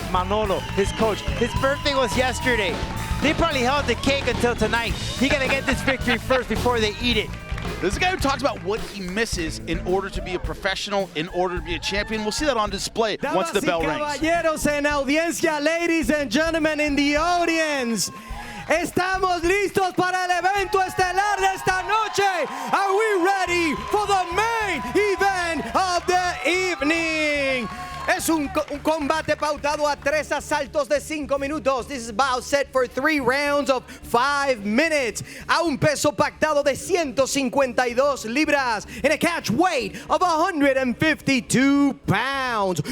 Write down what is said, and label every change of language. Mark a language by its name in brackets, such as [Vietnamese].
[English] Manolo, his coach, his birthday was yesterday. They probably held the cake until tonight. He gotta get this victory first before they eat it. This is a guy who talks about what he misses in order to be a professional, in order to be a champion. We'll see that on display once the bell rings. [Spanish] Caballeros en audiencia, [English] ladies and gentlemen in the audience. [Spanish] Estamos listos para el evento estelar de esta noche. [English] Are we ready for the main event of the evening? [Spanish] Es un combate pautado a 3 asaltos de 5 minutos. [English] This is about set for 3 rounds of 5 minutes. [Spanish] A un peso pactado de 152 libras. [English] In a catch weight of 152 pounds.